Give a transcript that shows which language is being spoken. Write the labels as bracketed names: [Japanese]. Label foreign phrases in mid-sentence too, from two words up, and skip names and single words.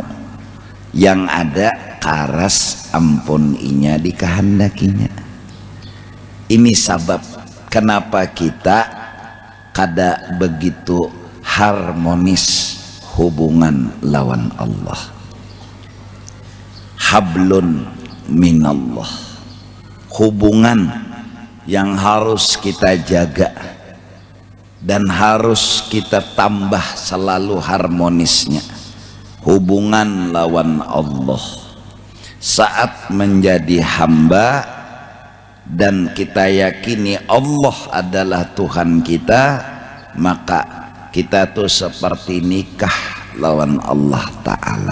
[Banjar] Yang ada karas ampun inya dikehendakinya. [Indonesian] Ini sabab kenapa kita kada begitu harmonis hubungan lawan Allah. [Arabic] حبل من الله, [Indonesian] hubungan yang harus kita jaga dan harus kita tambah selalu harmonisnya. Hubungan lawan Allah. Saat menjadi hamba dan kita yakini Allah adalah Tuhan kita, maka kita tuh seperti nikah lawan Allah Ta'ala.